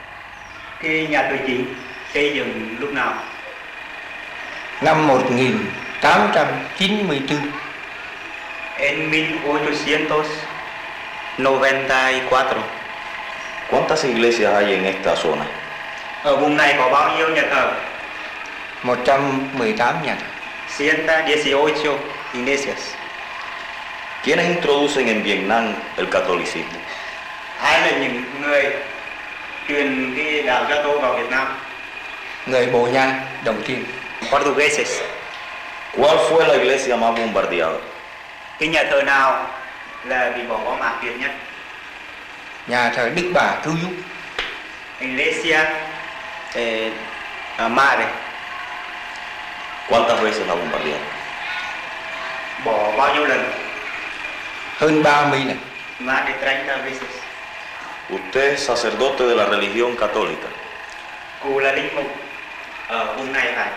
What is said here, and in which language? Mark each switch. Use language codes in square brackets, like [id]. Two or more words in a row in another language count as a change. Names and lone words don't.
[vi] Cái nhà thờ chính xây dựng lúc nào? Năm 1894. [es] En 1894. ¿Cuántas iglesias hay en esta zona? [vi] Ở vùng này có bao nhiêu nhà thờ? 118 nhà thờ. [es] 118 iglesias. ¿Quiénes introducen en Vietnam el catolicismo? [vi] Ai là những người truyền cái đạo Gia Tô vào Việt Nam? Người Bồ Nha đầu tiên. [es] Portugueses. ¿Cuál fue la iglesia más bombardeada? [vi] Cái nhà thờ nào là bị bom ác liệt nhất? Nhà thờ Đức Bà Cứu Giúp. [es] Iglesia Madre. ¿Cuántas veces la bombardearon? [vi] Bỏ bao nhiêu lần? Hơn 30 lần. [es] Más de 30 veces. Usted es sacerdote de la religión católica. [vi] Cụ là linh mục ở vùng này phải?